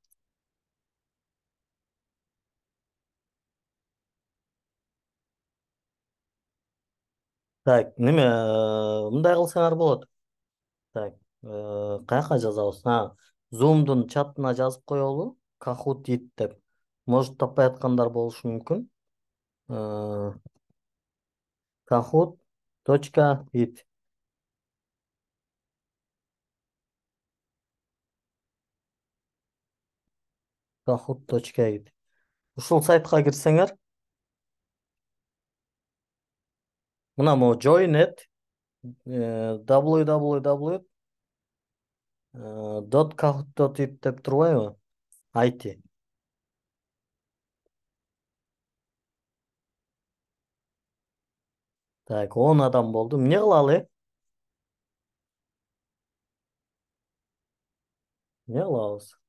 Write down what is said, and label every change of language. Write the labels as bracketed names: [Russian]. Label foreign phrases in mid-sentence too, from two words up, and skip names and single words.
[Kyrgyz] Так, неме, мындай кылсаңар болот. Так, каяка жазабыз? Zoom'дун чатына жазып коелу. Kahoot ит деп. Может, таппай аткандар болушу мүмкүн. Kahoot.it. Kahoot.it. Ушул сайтка кирсеңер, мына могу join@, www.kahoot.it деп турбайбы? IT. Так, 10 адам болду. Эмне кылалы? Эмне кылабыз?